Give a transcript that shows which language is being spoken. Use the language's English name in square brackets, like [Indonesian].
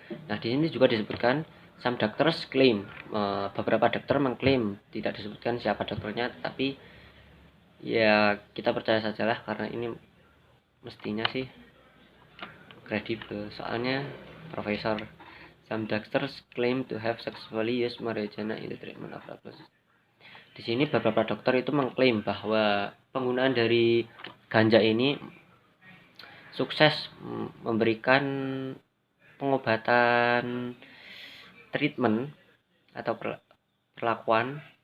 [Indonesian] Nah, di sini juga disebutkan [English] some doctors claim, [Indonesian] beberapa dokter mengklaim, tidak disebutkan siapa dokternya, tapi ya kita percaya sajalah karena ini mestinya sih kredibel, soalnya profesor. [English] Some doctors claim to have successfully used marijuana in the treatment of tuberculosis. [Indonesian] Di sini beberapa dokter itu mengklaim bahwa penggunaan dari ganja ini sukses memberikan pengobatan, treatment atau perlakuan